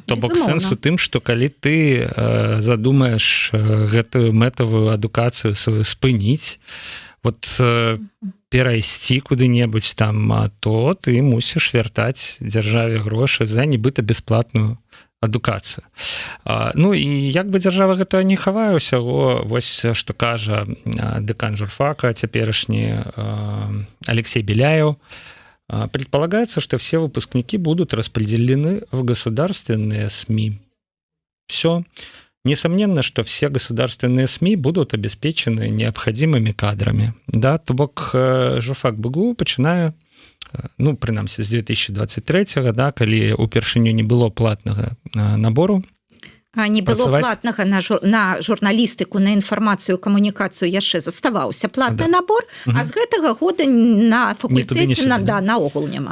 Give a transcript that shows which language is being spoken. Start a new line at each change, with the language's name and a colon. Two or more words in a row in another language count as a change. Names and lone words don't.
Belarusian: То бок сэнс у тым, што калі ты задумаеш гэтую мэтавую адукацыю сваю спыніць, вот перайсці куды-небудзь там, то ты мусіш вяртаць дзяржаве грошы за нібыта бясплатную адукацыю. Ну і як бы дзяржава гэта не хавае ўсяго, вось што кажа дэкан журфака цяперашні Алексей Беляев,
Russian: предполагается, что все выпускники будут распределены в государственные СМИ. Все. Несомненно, что все государственные СМИ будут обеспечены необходимыми кадрами.
Belarusian: Да, то бок журфак БГУ пачынае, ну, прынамсі, з 2023, да, калі упершыню не было платнага набору. Не было платнага на журналістыку, на інфармацыю, камунікацыю яшчэ заставаўся платны набор, а з гэтага года на факультэце наогул няма.